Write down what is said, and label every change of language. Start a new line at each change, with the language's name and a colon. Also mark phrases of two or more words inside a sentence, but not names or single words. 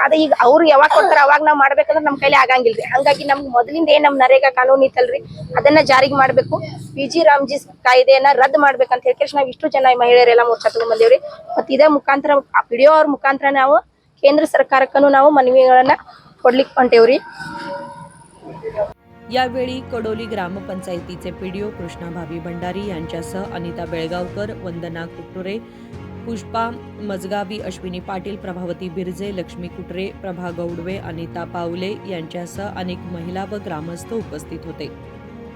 Kannada: ಅದೇ ಈಗ ಅವ್ರು ಯಾವಾಗ ಕೊಡ್ತಾರ ಅವಾಗ ನಾವು ಮಾಡ್ಬೇಕಂದ್ರೆ ನಮ್ ಕೈಲಿ ಆಗಂಗಿಲ್ರಿ। ಹಂಗಾಗಿ ನಮ್ಗೆ ಮೊದಲಿಂದ ನಮ್ ನರೇಗಾ ಕಾನೂನು ಇತ್ತಲ್ರಿ, ಅದನ್ನ ಜಾರಿಗೆ ಮಾಡ್ಬೇಕು, ಜಿ ರಾಮ್ಜಿ ಕಾಯ್ದೆಯನ್ನ ರದ್ದು ಮಾಡ್ಬೇಕಂತ ಹೇಳಿ ನಾವು ಇಷ್ಟು ಜನ ಮಹಿಳೆಯರೆಲ್ಲ ಮೋರ್ಚಾ ತಗೊಂಡ್ ಬಂದೇವ್ರಿ। ಮತ್ತೆ ಇದೇ ಮುಖಾಂತರ ಪಿಡಿಒ ಅವ್ರ ಮುಖಾಂತರ ನಾವು ಕೇಂದ್ರ ಸರ್ಕಾರಕ್ಕೂ ನಾವು ಮನವಿಗಳನ್ನ ಕೊಡ್ಲಿಕ್ಕೆ ಹೊಂಟೇವ್ರಿ।
Marathi: यावेळी कडोली ग्रामपंचायतीचे पीडीओ कृष्णाभावी भंडारी यांच्यासह अनिता बेळगावकर, वंदना कुटुरे, पुष्पा मजगावी, अश्विनी पाटील, प्रभावती बिरजे, लक्ष्मी कुटरे, प्रभा गौडवे, अनिता पावले यांच्यासह अनेक महिला व ग्रामस्थ उपस्थित होते।